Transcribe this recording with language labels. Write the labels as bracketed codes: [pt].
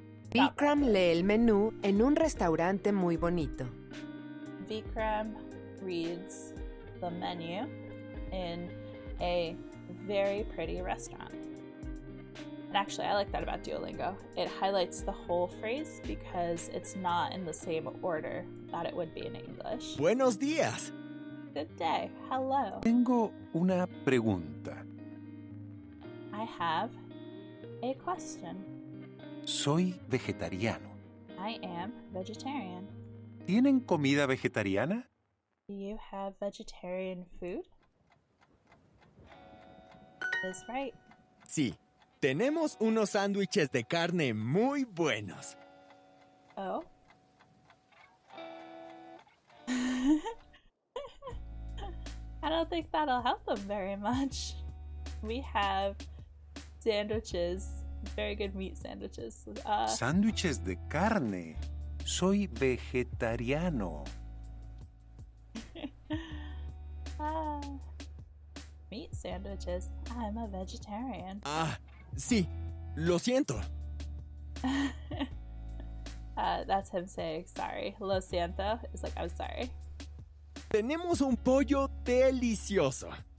[es] Vikram lee el menú en un restaurante muy bonito. [en] Vikram reads the menu in a very pretty restaurant. And actually, I like that about Duolingo. It highlights the whole phrase because it's not in the same order that it would be in English. [es] Buenos días. [en] Good day. Hello. [es] Tengo una pregunta. [en] I have a question. [es] Soy vegetariano. [en] I am vegetarian. [es] ¿Tienen comida vegetariana? [en] Do you have vegetarian food? That is right. [es] Sí, tenemos unos sándwiches de carne muy buenos. [en] Oh. I don't think that'll help them very much. We have sandwiches, very good meat sandwiches. [es] Sándwiches de carne. Soy vegetariano. [en] Meat sandwiches. I'm a vegetarian. [es] Ah, sí, lo siento. [en] That's him saying sorry. [es] Lo siento [en] is like, I'm sorry. [es] Tenemos un pollo delicioso.